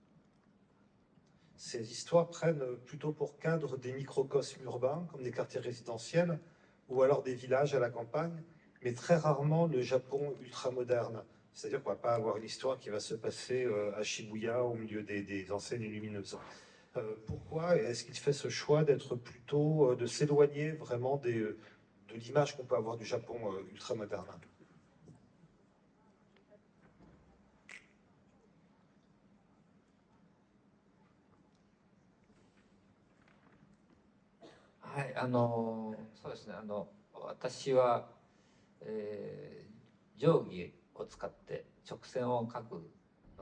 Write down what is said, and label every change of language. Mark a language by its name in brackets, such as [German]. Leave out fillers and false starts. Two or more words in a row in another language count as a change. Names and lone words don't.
[French] Ces histoires prennent plutôt pour cadre des microcosmes urbains, comme des quartiers résidentiels, ou alors des villages à la campagne, mais très rarement le Japon ultramoderne. C'est-à-dire qu'on ne va pas avoir une histoire qui va se passer à Shibuya, au milieu des enseignes lumineuses. Pourquoi est-ce qu'il fait ce choix d'être plutôt, de s'éloigner vraiment de l'image qu'on peut avoir du Japon ultramoderne? [Japanese] はい、そうですね、私は、定規を使って直線を描くの